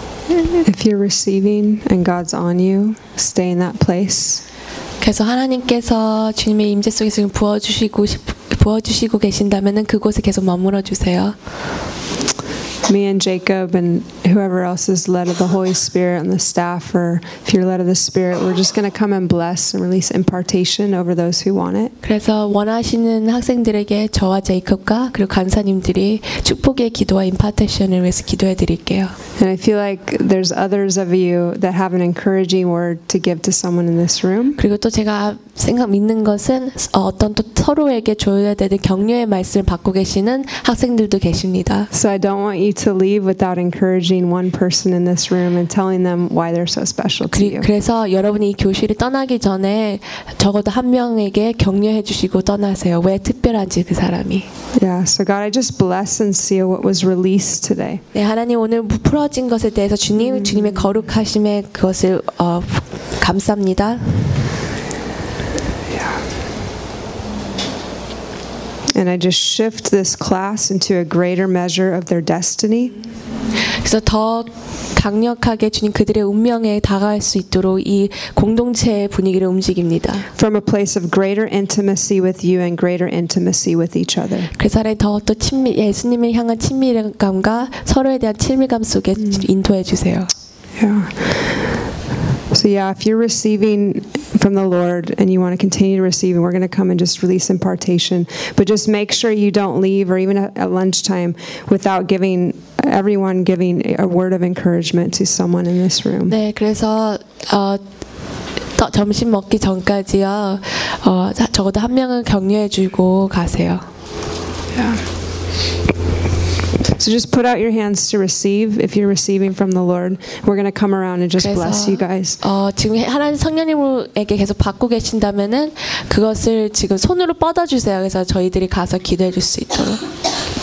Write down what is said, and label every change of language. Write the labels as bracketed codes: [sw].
[en] If you're receiving and God's on you, stay in that place. [ko] 그래서 하나님께서 주님의 임재 속에 지금 부어주시고 계신다면은 그곳에 계속 머물러 주세요. [en] Me and Jacob and whoever else is led of the Holy Spirit and the staff, or if you're led of the Spirit, we're just going to come and bless and release impartation over those who want it. [ko] 그래서 원하시는 학생들에게 저와 제이콥과 그리고 간사님들이 축복의 기도와 임파테이션을 위해서 기도해 드릴게요. [en] And I feel like there's others of you that have an encouraging word to give to someone in this room. [ko] 그리고 또 제가 생각 믿는 것은 어떤 또 서로에게 줘야 되는 격려의 말씀을 받고 계시는 학생들도 계십니다. [en] So I don't want you to leave without encouraging one person in this room and telling them why they're so special to you. [ko] 그래서 여러분이 교실을 떠나기 전에 적어도 한 명에게 격려해 주시고 떠나세요. 왜 특별한지 그 사람이. [en] Yeah, so God, I just bless and seal what was released today. [ko] 네, 하나님 오늘 부풀어진 것에 대해서 주님 주님의 거룩하심에 그것을 감사합니다. [en] And I just shift this class into a greater measure of their destiny. [ko] 그래서 더 강력하게 주님 그들의 운명에 다가갈 수 있도록 이 공동체의 분위기를 움직입니다. [en] From a place of greater intimacy with you and greater intimacy with each other. [ko] 그래서 하나님 더 또 친밀 예수님을 향한 친밀감과 서로에 대한 친밀감 속에 인도해 주세요. [en] So yeah, if you're receiving from the Lord and you want to continue to receive, and we're going to come and just release impartation, but just make sure you don't leave or even at lunchtime without giving everyone giving a word of encouragement to someone in this room. [ko] 네, 그래서 점심 먹기 전까지요, 적어도 한 명은 격려해 주고 가세요. [en] Yeah. So just put out your hands to receive if you're receiving from the Lord. We're going to come around and just [ko] 그래서, [en] bless you guys. [ko] 지금 하나님 성령님에게 계속 받고 계신다면은 그것을 지금 손으로 뻗어 주세요. 그래서 저희들이 가서 기도해 줄 수 있도록.